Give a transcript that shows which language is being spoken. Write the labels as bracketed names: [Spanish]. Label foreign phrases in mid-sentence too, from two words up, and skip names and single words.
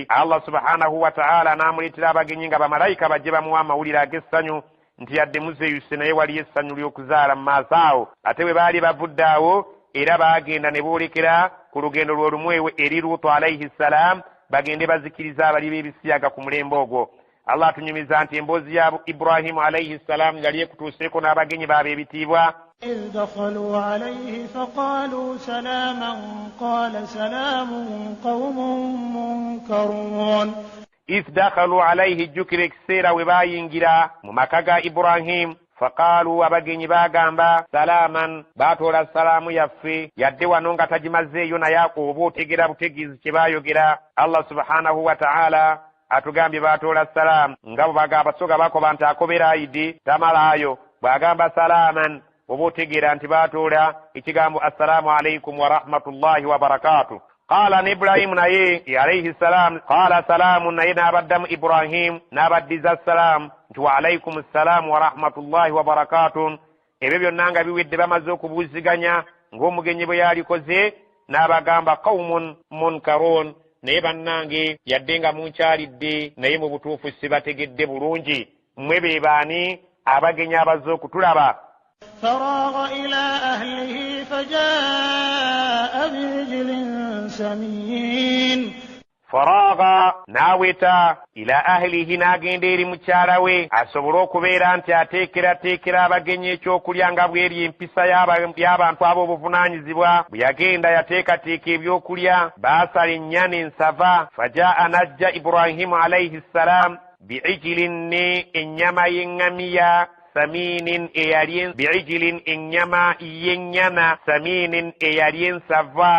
[Arabic] الله سبحانه وتعالى [Ganda] n'amuleetera abagenyi nga bamalayika bajje bamuwe amawulire ag'essanyu nti yadde muzeeyuse naye waliyo essanyu ly'okuzaala mu maaso awo. Ate bwe baali bavudde awo era baagenda ne boolekera ku lugendo lwe lumu eri Luutu [Arabic] عليه السلام, [Ganda] bagende bazikiriza abali b'ebisiyaga ku mulembe ogwo. Allah atunyumiza nti emboozi ya Ibrahimu [Arabic] عليه السلام [Ganda] yali ekutuuseeko n'abagenyi baabe ebitiibwa. [Arabic] إذ دخلوا عليه فقالوا سلاما قال سلام قوم منكرون. إذ دخلوا عليه [Ganda] jjukira ekiseera we baayingira mu maka ga Ibrahim. Faqaalu, abagenyi baagamba salaaman, baatoola salaamu yaffe, yadde wano nga tagimazeeyo naye oba otegera butegeezi kye baayogera. [Arabic] الله سبحانه وتعالى [Ganda] atugambye baatoola salaamu nga bwe bagamba soga bakoba nti akobera ayidi tamalaayo, bw'agamba salaaman oba otegeera nti baatoola ekigambo [Arabic] السلام عليكم ورحمة الله وبركاته. قال إبراهيم [Ganda] naye [Arabic] عليه السلام قال سلام [Ganda] naye n'abaddamu ibrahim n'abaddiza salamu nti [Arabic] وعليكم السلام ورحمة الله وبركاته. [Ganda] Ebyo byonna nga biwedde bamaze okubuuziganya ng'omugenyi bwe yalikoze n'abagamba [Arabic] قوم منكرون, [Ganda] naye bannange yadde nga munkyalidde naye mu butuufu sibategedde bulungi, mmwe be baani abagenya abaze okutulaba. [Arabic] فراغ إلى أهله فجاء بعجل سمين. [Ganda] faragha n'aweta [Arabic] إلى أهله [Ganda] n'agenda eri mukyala we asobole okubeera nti ateekerateekera abagenyi ekyokulya nga bweri empisa y'abantu ab'obuvunaanyizibwa. bwe yagenda yateekateeka ebyokulya baasala ennyana ensava. fajaa najja ibrahimu [Arabic] عليه السلام [Ganda] biijilin ne ennyama y'eŋŋamiya [Arabic] سمين بعجل [Ganda] ennyama y'ennyana saminin eyali ensava.